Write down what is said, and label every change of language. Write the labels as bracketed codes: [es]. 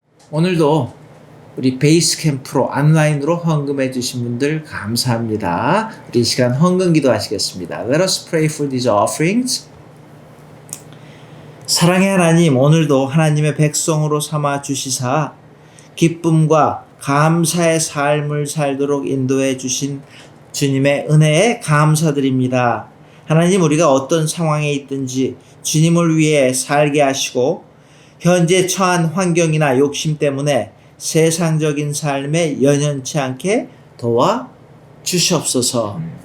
[ko] 오늘도 우리 베이스 캠프로 온라인으로 헌금해 주신 분들 감사합니다. 우리 이 시간 헌금 기도하시겠습니다. [en] Let us pray for these offerings. [ko] 사랑의 하나님, 오늘도 하나님의 백성으로 삼아 주시사 기쁨과 감사의 삶을 살도록 인도해 주신 주님의 은혜에 감사드립니다. 하나님, 우리가 어떤 상황에 있든지 주님을 위해 살게 하시고 현재 처한 환경이나 욕심 때문에 세상적인 삶에 연연치 않게 도와 주시옵소서.